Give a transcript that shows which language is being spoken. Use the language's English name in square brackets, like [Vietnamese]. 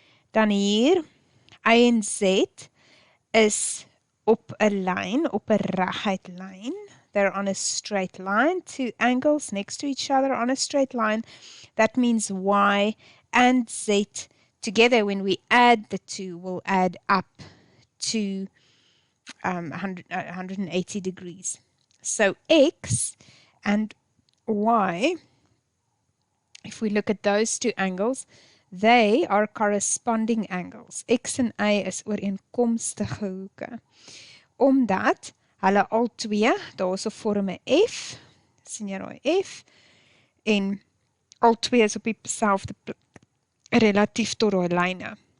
[Afrikaans] Dan hier, Y en Z is op 'n lyn, op 'n reguit lyn. [English] They're on a straight line, two angles next to each other on a straight line. That means Y and Z together, when we add the two, will add up to 180 degrees. So X and Y, if we look at those two angles, they are corresponding angles. [Afrikaans] X en Y is ooreenkomstige hoeke. Omdat hulle al twee, daarso vorm 'n F, sien jy daai F, en al twee is op dieselfde plek relatief tot daai lyne.